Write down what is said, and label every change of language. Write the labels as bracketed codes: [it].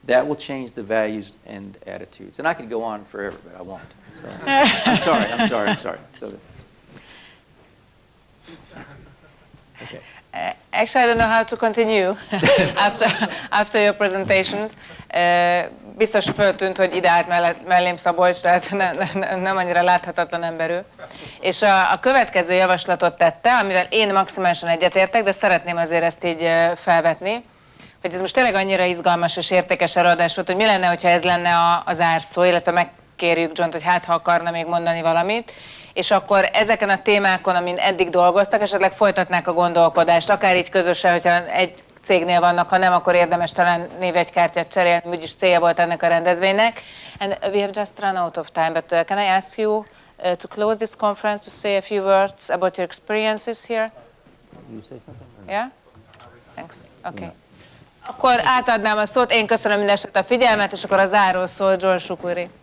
[en] That will change the values and attitudes. And I could go on forever, but I won't. So, I'm sorry. So, okay. Actually, I don't know how to continue after your presentations. [hu] Biztos föltűnt, hogy ide állt mellém Szabolcs, tehát nem annyira láthatatlan ember ő. És a következő javaslatot tette, amivel én maximálisan egyetértek, de szeretném azért ezt így felvetni, hogy ez most tényleg annyira izgalmas és értékes előadás volt, hogy mi lenne, hogyha ez lenne az zárszó, illetve megkérjük Johnt, hogy ha akarna még mondani valamit, és akkor ezeken a témákon, amin eddig dolgoztak, esetleg folytatnák a gondolkodást, akár így közösen, hogyha egy cégnél vannak, ha nem, akkor érdemes talán névjegykártyát cserélni, úgyis célja volt ennek a rendezvénynek. [en] And we have just run out of time, but can I ask you to close this conference to say a few words about your experiences here? You say something? Yeah? Thanks. Okay. [hu] Akkor átadnám a szót, én köszönöm mindenesetre a figyelmet, és akkor a záró szó John Shukuri.